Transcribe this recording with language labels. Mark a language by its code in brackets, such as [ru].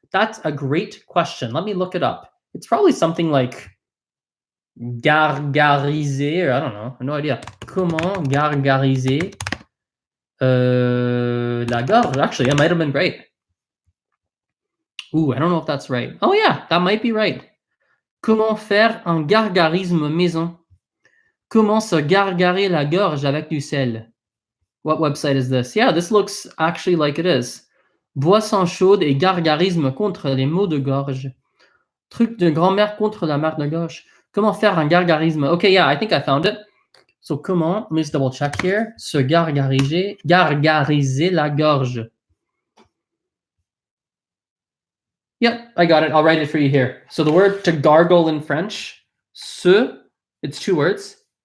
[en] That's a great question. Let me look it up. It's probably something like gargariser, or I don't know. I have no idea. [fr] Comment gargariser la gorge? [en] Actually, that might have been right. Ooh, I don't know if that's right. Oh yeah, that might be right. [fr] Comment faire un gargarisme maison? Comment se gargarer la gorge avec du sel? [en] What website is this? Yeah, this looks actually like it is. [fr] Boisson chaude et gargarisme contre les maux de gorge. Truc de grand-mère contre la marque de gorge. Comment faire un gargarisme? [en] Okay, yeah, I think I found it. So, comment, let me just double check here. [fr] Se gargariser la gorge. [en] Yep, I got it. I'll write it for you here. So the word to gargle in French, it's two words.